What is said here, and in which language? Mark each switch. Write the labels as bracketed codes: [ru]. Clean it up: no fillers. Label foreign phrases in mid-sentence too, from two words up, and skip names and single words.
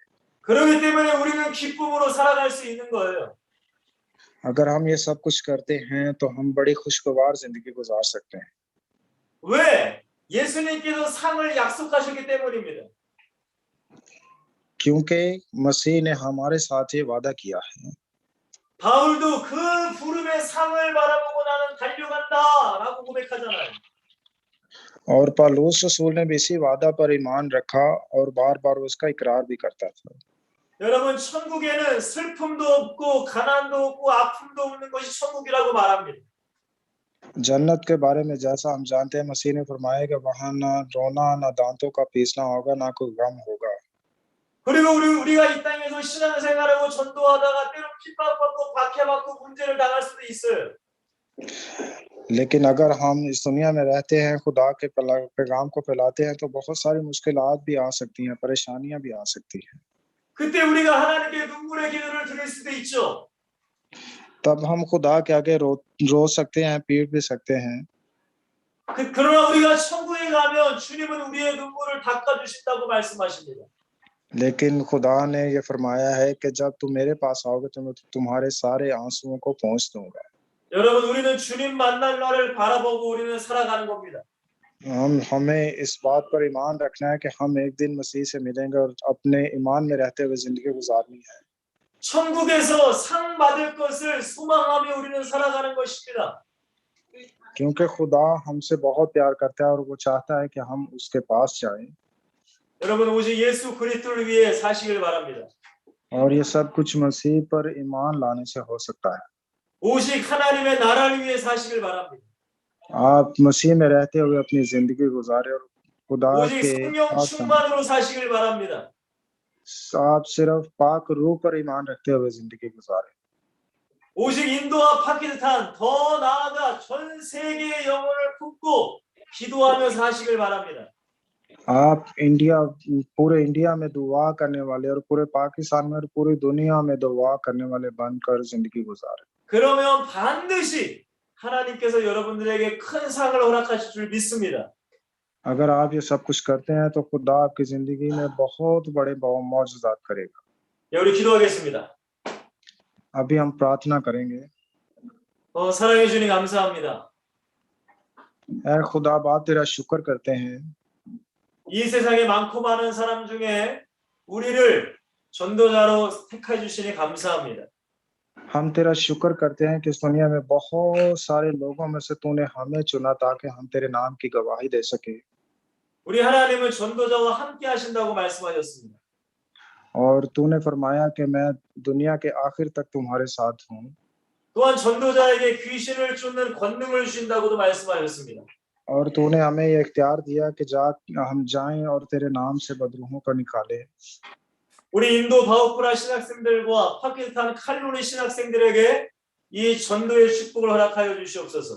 [ko] 그렇기 때문에 우리는 기쁨으로 살아갈 수 있는 거예요. [hi] अगर हम ये सब कुछ करते हैं तो हम बड़ी खुशगवार जिंदगी गुजार सकते हैं। [ko] 왜? 예수님께서 상을 약속하셨기 때문입니다. [hi] क्योंकि मसीह ने हमारे साथ ये वादा किया है। [ko] 바울도 그 부름의 상을 바라보고 나는 달려간다라고 고백하잖아요. [hi] और पौलुस रसूल ने भी इसी वादा पर ईमान रखा और बार-बार उसका इकरार भी करता था। [ko] 여러분, 천국에는 슬픔도 없고 가난도 없고 아픔도 없는 것이 천국이라고 말합니다. [hi] जन्नत के बारे में जैसा हम जानते हैं, मसीह ने फरमाया कि वहाँ ना रोना, ना दांतों का पीसना होगा, ना कोई गम होगा। [ko] 그리고 우리가 이 땅에서 신앙생활하고 전도하다가 때로 핍박받고 박해받고 문제를 당할 수도 있어요. [hi] लेकिन अगर हम इस दुनिया में रहते हैं, खुदा के पैगाम को फैलाते हैं, तो बहुत सारी मुश्किलात भी आ सकती हैं, परेशानियां भी आ सकती हैं। [ko] 그때 우리가 하나님께 눈물의 기도를 드릴 수도 있죠. [hi] तब हम खुदा के आगे रो सकते हैं, पीट भी सकते हैं। [ko] 그러나 우리가 천국에 가면 주님은 우리의 눈물을 닦아주신다고 말씀하십니다. [hi] लेकिन खुदा ने ये फरमाया है कि जब तुम मेरे पास आओगे तो मैं तुम्हारे सारे आंसुओं को पोंछ दूंगा। [ko] 여러분, 우리는 주님 만날 날을 바라보고 우리는 살아가는 겁니다. [hi] हमें इस बात पर ईमान रखना है कि हम एक दिन मसीह से मिलेंगे और अपने ईमान में रहते हुए जिंदगी गुजारनी है। [ko] 천국에서 상 받을 것을 소망하며 우리는 살아가는 것입니다. [hi] क्योंकि खुदा हमसे बहुत प्यार करता है और वो चाहता है कि हम उसके पास जाएं। [ko] 여러분, 오직 예수 그리스도를 위해 사시길 바랍니다. [hi] और ये सब कुछ मसीह पर ईमान लाने से हो सकता है। [ko] 오직 하나님의 나라를 위해 사시길 바랍니다. [hi] आप मसीह में रहते हुए अपनी जिंदगी गुजारे और खुदा [ko] 오직 [hi] के [ko] 성령 [hi] पास [ko] 충만으로 사시길 바랍니다. [hi] आप सिर्फ पाक रूह पर ईमान रखते हुए जिंदगी गुजारे। [ko] 오직 인도와 파키스탄, 더 나아가 전 세계의 영혼을 품고 기도하며 사시길 바랍니다. [hi] आप पूरे इंडिया में दुआ करने वाले और पूरे पाकिस्तान में और पूरी दुनिया में दुआ करने वाले बनकर जिंदगी गुजारे। [ko] 그러면 반드시 하나님께서 여러분들에게 큰 상을 허락하실 줄 믿습니다. [hi] अगर आप ये सब कुछ करते हैं तो खुदा आपकी जिंदगी में बहुत बड़े मौजूदात करेगा। [ko] 우리 기도하겠습니다. [hi] अभी हम प्रार्थना करेंगे। [ko] 사랑해 주님 감사합니다. [hi] ऐ खुदा बाप तेरा शुक्र करते हैं। [ko] 이 세상에 많고 많은 사람 중에 우리를 전도자로 택해 주시니 감사합니다. [hi] हम तेरा शुक्र करते हैं कि इस दुनिया में बहुत सारे लोगों में से तूने हमें चुना ताकि हम तेरे नाम की गवाही दे सके। [ko] 우리 하나님은 전도자와 함께 하신다고 말씀하셨습니다. [hi] और तूने फरमाया कि मैं दुनिया के आखिर तक तुम्हारे साथ हूँ। [ko] 또한 전도자에게 귀신을 쫓는 권능을 주신다고도 말씀하셨습니다. [hi] और तूने हमें ये इख्तियार दिया कि हम जाएं और तेरे नाम से बदरूहों को निकालें। [ko] 우리 인도 바우프라 신학생들과 파키스탄 칼루니 신학생들에게 이 전도의 축복을 허락하여 주시옵소서.